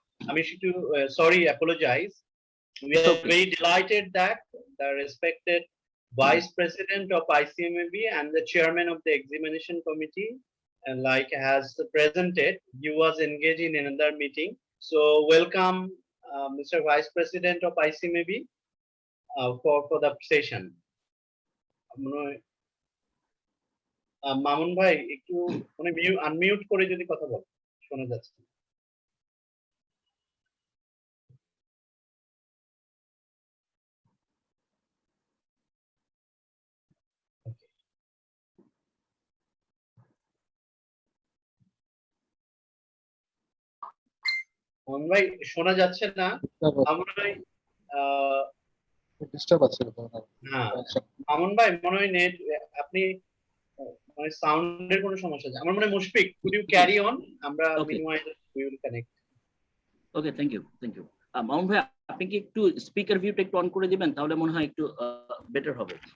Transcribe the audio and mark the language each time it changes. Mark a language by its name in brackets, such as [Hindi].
[Bangla] আমি একটু sorry, apologize. [English] We are very delighted that the respected Vice President of ICMAB and the Chairman of the Examination Committee has presented. He was engaged in another meeting. So welcome, Mr. Vice President of ICMAB for the session. [Bangla] Mamun ভাই একটু unmute করে যদি কথা বল, শোনা যাচ্ছে। মামুন ভাই শোনা যাচ্ছে না। মামুন ভাই ডিস্টার্ব আছে। হ্যাঁ মামুন ভাই মনে হয় নেট আপনি মানে সাউন্ডের কোনো সমস্যা আছে। আমার মনে হয় Mushfiq, [English] could you carry on? আমরা meanwhile we will connect. Okay, thank you. [Bangla] Mamun ভাই আপনি কি একটু স্পিকার ভিউটা একটু অন করে দিবেন, তাহলে মনে হয় একটু বেটার হবে।